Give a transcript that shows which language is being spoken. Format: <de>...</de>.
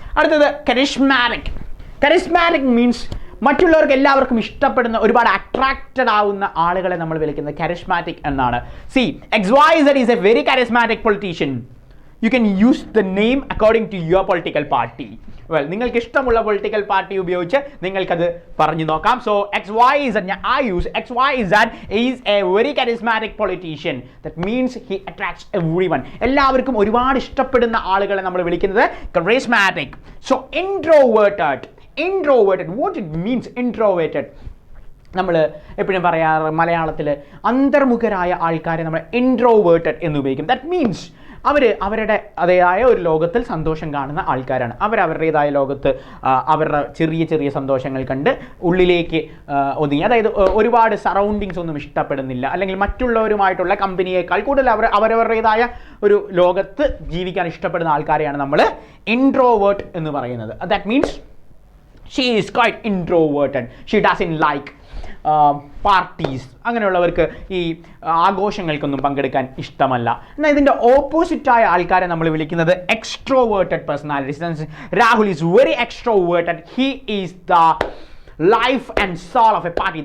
<ml>അടുത്തത് charismatic. Charismatic means മറ്റുള്ളവർക്ക് എല്ലാവർക്കും ഇഷ്ടപ്പെടുന്ന ഒരുപാട് അട്രാക്റ്റഡ് ആവുന്ന ആളുകളെ നമ്മൾ വിളിക്കുന്നത് കരിഷ്മാറ്റിക് എന്നാണ്.</ml> <en>See XYZ is a very charismatic politician. You can use the name according to your political party.</en> <ml>Well, നിങ്ങൾക്ക് ഇഷ്ടമുള്ള പൊളിറ്റിക്കൽ പാർട്ടി ഉപയോഗിച്ച് നിങ്ങൾക്കത് പറഞ്ഞു നോക്കാം.</ml> <en>So XYZ, I use XYZ is a very charismatic politician. That means he attracts everyone.</en> <ml>എല്ലാവർക്കും ഒരുപാട് ഇഷ്ടപ്പെടുന്ന ആളുകളെ നമ്മൾ വിളിക്കുന്നത് charismatic.</ml> <en>So introverted. What it means introverted?</en> <ml>നമ്മൾ എപ്പോഴും പറയാറ് മലയാളത്തിൽ അന്തർമുഖരായ ആൾക്കാരെ നമ്മൾ ഇൻട്രോവേർട്ടഡ് എന്ന് ഉപയോഗിക്കും.</ml> <en>that means</en> <ml>അവരുടെ അതേതായ ഒരു ലോകത്തിൽ സന്തോഷം കാണുന്ന ആൾക്കാരാണ്. അവരവരുടേതായ ലോകത്ത് അവരുടെ ചെറിയ ചെറിയ സന്തോഷങ്ങൾ കണ്ട് ഉള്ളിലേക്ക് ഒതുങ്ങി, അതായത് ഒരുപാട് സറൗണ്ടിങ്സ് ഒന്നും ഇഷ്ടപ്പെടുന്നില്ല, അല്ലെങ്കിൽ മറ്റുള്ളവരുമായിട്ടുള്ള കമ്പനിയേക്കാൾ കൂടുതൽ അവരവരുടേതായ ഒരു ലോകത്ത് ജീവിക്കാൻ ഇഷ്ടപ്പെടുന്ന ആൾക്കാരെയാണ് നമ്മൾ ഇൻട്രോവേർട്ട് എന്ന് പറയുന്നത്.</ml> <en>That means she is quite introverted. She doesn't like parties.</en> <ml>അങ്ങനെയുള്ളവർക്ക് ഈ ആഘോഷങ്ങൾക്കൊന്നും പങ്കെടുക്കാൻ ഇഷ്ടമല്ല. എന്നാൽ ഇതിൻ്റെ ഓപ്പോസിറ്റായ ആൾക്കാരെ നമ്മൾ വിളിക്കുന്നത് extroverted personalities.</ml> <en>Rahul is very extroverted. He is the life and soul of a party.</en>